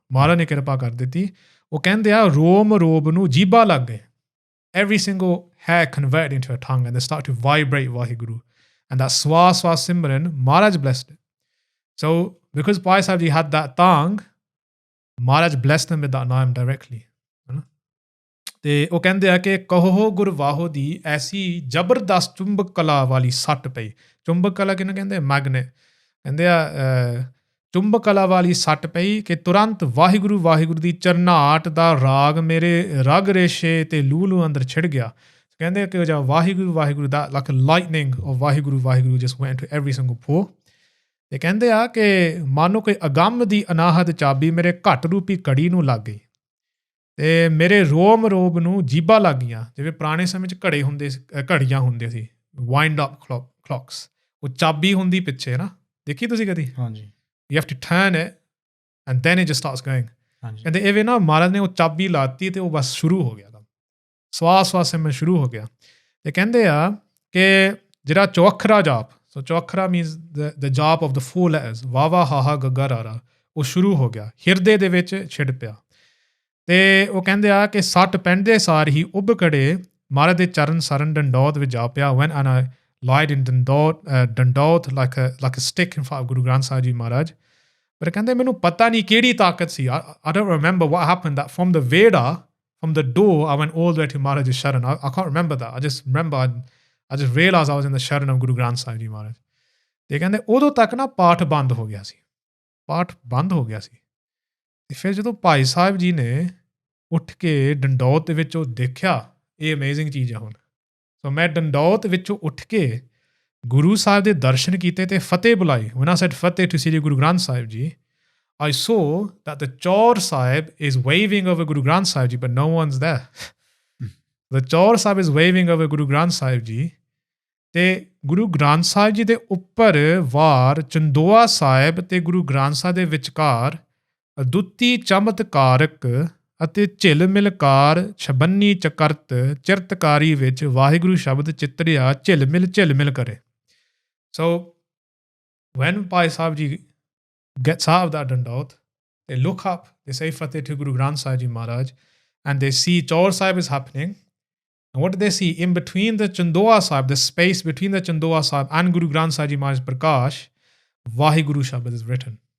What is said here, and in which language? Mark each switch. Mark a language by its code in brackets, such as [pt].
[pa] ਮਹਾਰਾਜ ਨੇ ਕਿਰਪਾ ਕਰ ਦਿੱਤੀ. ਉਹ ਕਹਿੰਦੇ ਆ ਰੋਮ ਰੋਬ ਨੂੰ ਜੀਭਾ ਲੱਗ ਗਏ. [en] Every single hair converted into a tongue, and they start to vibrate Vaheguru. And that swas simran, Maharaj blessed it. So because Bhai Sahib Ji had that tongue, Maharaj blessed them with that Naam directly. [pa] ਤੇ ਉਹ ਕਹਿੰਦੇ ਆ ਕਿ ਕਹੋ ਗੁਰਵਾਹੋ ਦੀ ਐਸੀ ਜ਼ਬਰਦਸਤ ਚੁੰਬਕ ਕਲਾ ਵਾਲੀ ਸੱਟ ਪਈ. ਚੁੰਬਕ ਕਲਾ ਕਿਹਨੂੰ ਕਹਿੰਦੇ? ਮੈਗਨੇਟ. ਕਹਿੰਦੇ ਆ ਚੁੰਬਕ ਕਲਾ ਵਾਲੀ ਸੱਟ ਪਈ ਕਿ ਤੁਰੰਤ ਵਾਹਿਗੁਰੂ ਵਾਹਿਗੁਰੂ ਦੀ ਚਰਨਾਟ ਦਾ ਰਾਗ ਮੇਰੇ ਰਗ ਰੇਸ਼ੇ ਤੇ ਲੂ ਅੰਦਰ ਛਿੜ ਗਿਆ. ਕਹਿੰਦੇ ਕਿ ਜਾਂ ਵਾਹਿਗੁਰੂ ਵਾਹਿਗੁਰੂ ਦਾ [en] Like a lightning of Waheguru Waheguru just went to every single pore. [pa] ਤੇ ਕਹਿੰਦੇ ਆ ਕਿ ਮਾਨੋ ਕੋਈ ਅਗੰਮ ਦੀ ਅਨਾਹਤ ਚਾਬੀ ਮੇਰੇ ਘੱਟ ਰੂਪੀ ਘੜੀ ਨੂੰ ਲੱਗ ਗਈ ਤੇ ਮੇਰੇ ਰੋਮ ਰੋਬ ਨੂੰ ਜੀਭਾਂ ਲੱਗ ਗਈਆਂ. ਜਿਵੇਂ ਪੁਰਾਣੇ ਸਮੇਂ 'ਚ ਘੜੀਆਂ ਹੁੰਦੇ ਸੀ, [en] Wind up clocks. [pa] ਉਹ ਚਾਬੀ ਹੁੰਦੀ ਪਿੱਛੇ ਨਾ, ਦੇਖੀ ਤੁਸੀਂ ਕਦੀ? ਹਾਂਜੀ. [en] You have to turn it and then it just starts going. [pa] ਕਹਿੰਦੇ ਇਵੇਂ ਨਾ ਮਹਾਰਾਜ ਨੇ ਉਹ ਚਾਬੀ ਲਾਤੀ ਤੇ ਉਹ ਬਸ ਸ਼ੁਰੂ ਹੋ ਗਿਆ ਕੰਮ. ਸਵਾਸ ਸਿਮਰਨ ਸ਼ੁਰੂ ਹੋ ਗਿਆ. ਤੇ ਕਹਿੰਦੇ ਆ ਕਿ ਜਿਹੜਾ ਚੌਖਰਾ ਜਾਪ, ਸੋ ਚੌਖਰਾ ਮੀਨਸ [en] the jaap of the four letters, [pa] ਵਾਵਾ ਹਾਹਾ ਗੱਗਾ ਰਾਰਾ, ਉਹ ਸ਼ੁਰੂ ਹੋ ਗਿਆ, ਹਿਰਦੇ ਦੇ ਵਿੱਚ ਛਿੜ ਪਿਆ. ਤੇ ਉਹ ਕਹਿੰਦੇ ਆ ਕਿ ਸੱਟ ਪੈਂਦੇ ਸਾਰ ਹੀ ਉੱਭ ਖੜੇ ਮਹਾਰਾਜ ਦੇ ਚਰਨ ਸਰਨ ਡੰਡੌਤ ਵਿੱਚ ਜਾ ਪਿਆ. [en] when and I lied in dandot like a stick in front of Guru Granth Sahib Ji Maharaj. [pa] But ਕਹਿੰਦੇ ਮੈਨੂੰ ਪਤਾ ਨਹੀਂ ਕਿਹੜੀ ਤਾਕਤ ਸੀ. [en] I don't remember what happened, that from the Veda, from the door, I went all the way to Maharaj's Sharan. I can't remember that. I just remember, I just realized I was in the Sharan of Guru Granth Sahib Ji Maharaj. [pa] ਤੇ ਕਹਿੰਦੇ ਉਦੋਂ ਤੱਕ ਨਾ ਪਾਠ ਬੰਦ ਹੋ ਗਿਆ ਸੀ. ਪਾਠ ਬੰਦ ਹੋ ਗਿਆ ਸੀ. ਤੇ ਫਿਰ ਜਦੋਂ ਭਾਈ ਸਾਹਿਬ ਜੀ ਨੇ ਉੱਠ ਕੇ ਡੰਡੌਤ ਦੇ ਵਿੱਚ ਉਹ ਦੇਖਿਆ, ਇਹ ਅਮੇਜ਼ਿੰਗ ਚੀਜ਼ ਆ ਹੁਣ. ਸੋ ਮੈਂ ਡੰਡੌਤ ਵਿੱਚੋਂ ਉੱਠ ਕੇ ਗੁਰੂ ਸਾਹਿਬ ਦੇ ਦਰਸ਼ਨ ਕੀਤੇ ਤੇ ਫਤਿਹ ਬੁਲਾਈ. [en] When I said Fateh to Sri Guru Granth Sahib Ji, I saw that the Chaur Sahib is waving over Guru Granth Sahib Ji, but no one's there. The Chaur Sahib is waving over Guru Granth Sahib Ji. [pa] ਤੇ ਗੁਰੂ ਗ੍ਰੰਥ ਸਾਹਿਬ ਜੀ ਦੇ ਉੱਪਰ ਵਾਰ ਚੰਦੋਆ ਸਾਹਿਬ ਤੇ ਗੁਰੂ ਗ੍ਰੰਥ ਸਾਹਿਬ ਦੇ ਵਿਚਕਾਰ ਅਦੁੱਤੀ ਚਮਤਕਾਰਕ ਅਤੇ ਝਿਲਮਿਲਕਾਰ ਛਬੰਨੀ ਚਕਰਤ ਚਿਰਤਕਾਰੀ ਵਿੱਚ ਵਾਹਿਗੁਰੂ ਸ਼ਬਦ ਚਿਤਰਿਆ ਝਿਲਮਿਲ ਕਰੇ. [en] So when Bhai Sahib Ji gets out of that dandot, they look up, they say Fateh to Guru Granth Sahib Ji Maharaj, and they see Chaur Sahib is happening. And what do they see? In between the Chandoa Sahib, the space between the Chandoa Sahib and Guru Granth Sahib Ji Maharaj Prakash, Vaheguru Shabad is written.